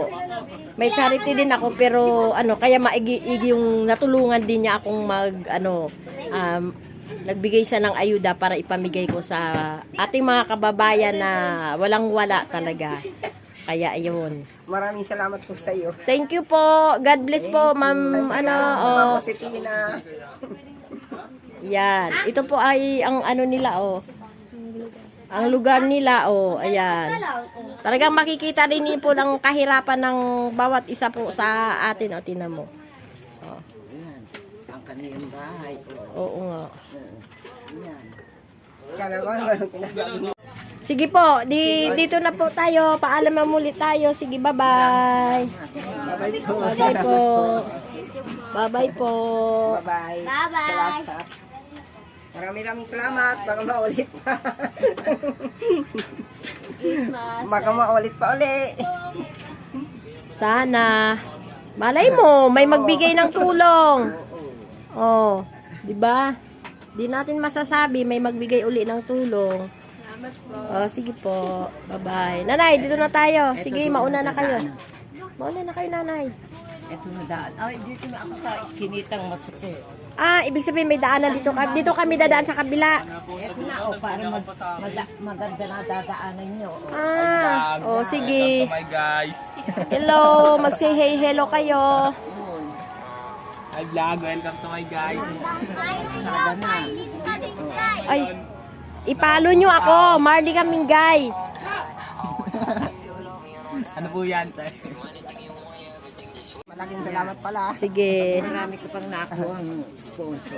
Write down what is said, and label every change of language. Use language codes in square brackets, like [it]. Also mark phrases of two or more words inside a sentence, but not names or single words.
[tl] May charity din ako pero ano kaya maigi yung natulungan din niya akong nagbigay siya ng ayuda para ipamigay ko sa ating mga kababayan na walang-wala talaga. Kaya ayun. Maraming salamat po sa iyo. [en] Thank you po. God bless po, Ma'am Josepina. [tl] Yan. Ito po ay ang ano nila ang lugar nila ayan. Talagang makikita rin po ng kahirapan ng bawat isa po sa atin tinan mo. Yan. Ang kanilang bahay. Oo nga. Yan. Sige po, dito na po tayo. Paalam na muli tayo. Sige, bye-bye. Bye-bye po. Bye-bye po. Bye-bye po. Bye-bye. Bye-bye. Maraming salamat. Baka maulit pa. Baka maulit pa uli. Sana. Malay mo, may magbigay ng tulong. Oh, 'di ba? Di natin masasabi may magbigay uli ng tulong. Oh, sige po. Bye-bye. Nanay, dito na tayo. Sige, mauna na kayo. Mauna na kayo, nanay. Ito na daan. Ay, dito na ako sa iskinitang masuti. Ibig sabihin may daanan dito. Dito kami dadaan sa kabila. Ito na para maganda na dadaanan nyo. Sige. [en] Welcome to my guys. [tl] Hello, mag-say hello kayo. [en] Hi vlog, welcome to my guys. [tl] Sada na. Ay, ipalo nyo ako, Marley Kamingay. Ano po yan, te? Malaking salamat pala. Sige. Marami ko pang nakuha ang sponsor.